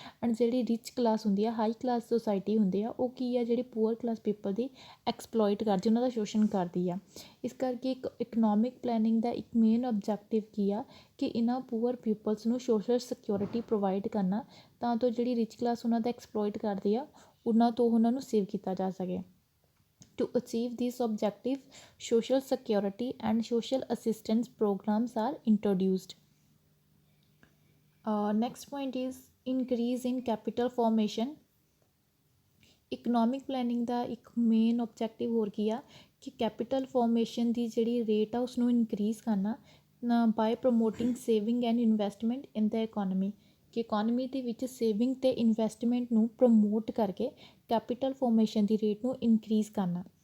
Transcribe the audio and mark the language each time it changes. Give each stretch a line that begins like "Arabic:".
Punjabi: And ਜਿਹੜੀ rich class ਹੁੰਦੀ ਆ, ਹਾਈ ਕਲਾਸ ਸੋਸਾਇਟੀ ਹੁੰਦੀ ਆ, ਉਹ ਕੀ ਆ ਜਿਹੜੀ ਪੂਅਰ ਕਲਾਸ ਪੀਪਲ ਦੀ ਐਕਸਪਲੋਇਟ ਕਰਦੀ, ਉਹਨਾਂ ਦਾ ਸ਼ੋਸ਼ਣ ਕਰਦੀ ਆ। ਇਸ ਕਰਕੇ ਇੱਕ ਇਕਨੋਮਿਕ ਪਲੈਨਿੰਗ ਦਾ ਇੱਕ ਮੇਨ ਓਬਜੈਕਟਿਵ ਕੀ ਆ ਕਿ ਇਹਨਾਂ ਪੂਅਰ ਪੀਪਲਸ ਨੂੰ ਸੋਸ਼ਲ ਸਿਕਿਉਰਿਟੀ ਪ੍ਰੋਵਾਈਡ ਕਰਨਾ ਤਾਂ ਜੋ ਜਿਹੜੀ ਰਿਚ ਕਲਾਸ ਉਹਨਾਂ ਦਾ ਐਕਸਪਲੋਇਟ ਕਰਦੀ ਆ ਉਹਨਾਂ ਨੂੰ ਸੇਵ ਕੀਤਾ ਜਾ ਸਕੇ।
English: To achieve this objective, social security and social assistance programs are introduced। Next point is increase in capital formation।
Punjabi: Economic planning ਦਾ ਇੱਕ ਮੇਨ ਓਬਜੈਕਟਿਵ ਹੋਰ ਕੀ ਆ ਕਿ ਕੈਪੀਟਲ ਫੋਰਮੇਸ਼ਨ ਦੀ ਜਿਹੜੀ ਰੇਟ ਆ ਉਸਨੂੰ ਇਨਕਰੀਜ਼ ਕਰਨਾ
English: By promoting saving and investment in the economy.
Punjabi: ਕਿ economy ਦੇ ਵਿੱਚ ਸੇਵਿੰਗ ਅਤੇ ਇਨਵੈਸਟਮੈਂਟ ਨੂੰ ਪ੍ਰਮੋਟ ਕਰਕੇ ਕੈਪੀਟਲ ਫੋਰਮੇਸ਼ਨ ਦੀ ਰੇਟ ਨੂੰ ਇਨਕਰੀਜ਼ ਕਰਨਾ।